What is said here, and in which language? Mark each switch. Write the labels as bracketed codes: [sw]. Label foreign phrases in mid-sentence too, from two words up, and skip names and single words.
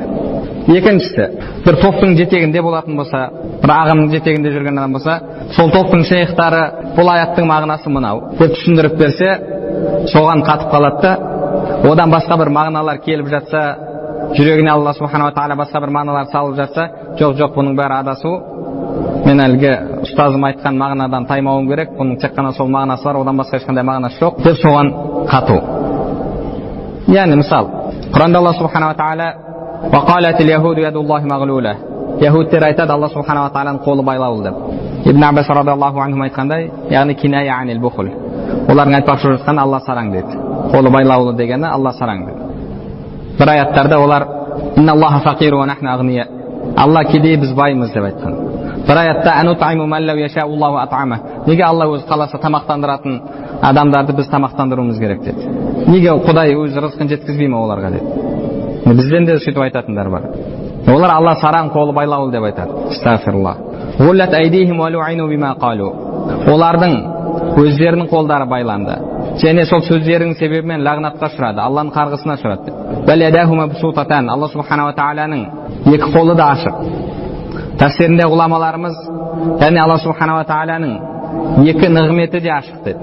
[kk] Екіншісі, бір топтың жетегінде болатын болса, бір ағымның жетегінде жүрген адам болса, сол топтың шейхтары бұл аяттың мағынасы мынау деп түсіндіріп берсе, соған қатып қалады да, одан басқа бір мағыналар келіп жатса, жүрегіне Алла субханала тағала басқа бір мағыналар салып жатса, жоқ, бұның бәрі адасу. Мен әлгі ұстазым айтқан мағынадан таймауым керек, бұның тек қана сол мағынасы бар, одан басқа ешқандай мағынасы жоқ деп соған қату. Яғни мысал, Құранда Алла субханала тағала [ar] وقالت اليهود يد الله مغلولة. [kk] Яһудтер айтады, Алла субханала тағаланың қолы байлаулы деп. Ибн Аббас [ar] رضي الله عنه [kk] айтқандай, яғни [ar] كناية عن البخل. [kk] Олардың айтпақшы жатқан Алла сараң дейді. Қолы байлаулы дегені Алла сараң дейді. Бір аяттарда олар [ar] إن الله فقير ونحن أغنياء. [kk] Алла кедей, біз баймыз деп айтқан. Бір аятта [ar] أنطعم من لو يشاء الله أطعمه. [kk] Неге Алла өзі қаласа тамақтандыратын адамдарды біз тамақтандыруымыз керек деді. Неге Құдай өз рызқын жеткізбей ма оларға деді. Бізден де сөйтіп айтатындар бар. Олар Алла сараң, қолы байлаулы деп айтады. [ar] أستغفر الله. غلت أيديهم ولعنوا بما قالوا. [kk] Олардың өздерінің қолдары байланды. Және сол сөздерінің себебімен лағнатқа ұшырады, Алланың қарғысына ұшырады. [ar] بل يداه مبسوطتان. [kk] Алла субханала тағаланың екі қолы да ашық. Тәфсирінде ғұламаларымыз, яғни Алла субханала тағаланың екі нығметі де ашық деді.